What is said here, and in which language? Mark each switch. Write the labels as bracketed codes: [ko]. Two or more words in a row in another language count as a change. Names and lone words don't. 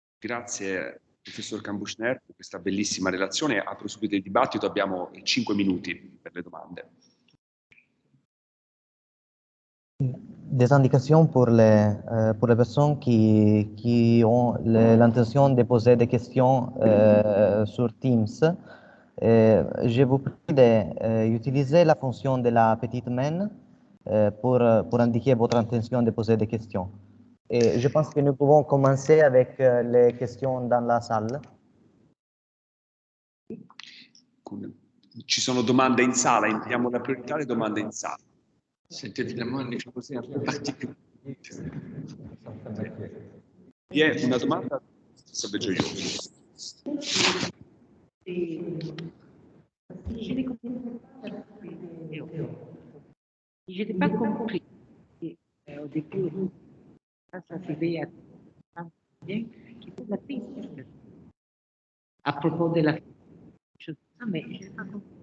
[it] Grazie professor Cambuchner per questa bellissima relazione. Apro subito il dibattito, abbiamo 5 minuti per le domande. [fr] Des indications pour les personnes qui ont l'intention de poser des questions sur Teams. Je vous prie d'utiliser la fonction de la petite main pour indiquer votre intention de poser des questions. Et je pense que nous pouvons commencer avec les questions dans la salle. [it] Ci sono domande in sala, diamo la priorità alle domande in sala. [fr] C'est évidemment une exposé un peu particulier. [it] Vi è una domanda? Salveggio io. [fr] Je n'ai pas compris au début, ça s'arrivait à bien, qui pose la question à propos de la chose, mais je n'ai pas compris.